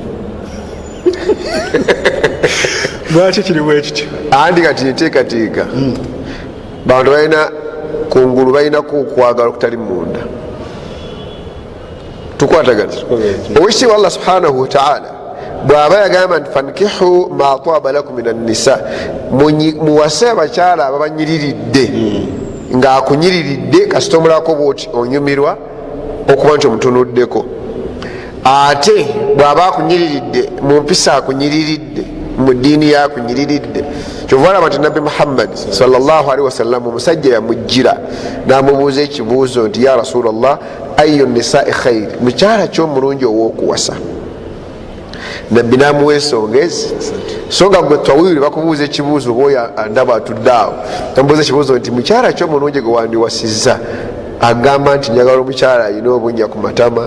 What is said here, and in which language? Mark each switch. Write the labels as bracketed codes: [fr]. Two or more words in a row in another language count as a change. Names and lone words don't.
[lg] lwaki kiriwo ekityo andi kati nteekateeka bantu balina kungulu balinako okwagala okutali munda tukwatagana owekitiibwa Allah [ar] سبحانه وتعالى [lg] bw'aba yagamba nti [ar] فانكحوا ما طاب لكم من النساء [lg] muwase abakyala ababanyiriridde ng'akunyiriridde kasita omulako bwoti onyumirwa okuba nti omutunuddeko ate bw'aba akunyiriridde mu mpisa akunyiriridde mu ddiini yakunyiriridde kyova olaba nti nabbi Muhammad [ar] صلى الله عليه وسلم [lg] omusajja yamujjira n'amubuuza ekibuuzo nti [ar] يا رسول الله أي النساء خير [lg] mukyala ky'omulungi ow'okuwasa nabbi namuwa ensonga ezi so nga gwe twawiire bakubuuza ekibuuzo oba oyo andaba atudde awo amubuuza ekibuuzo nti mukyala ky'omulungi gwe wandiwasizza agamba nti njagala omukyala alina obunnya ku matama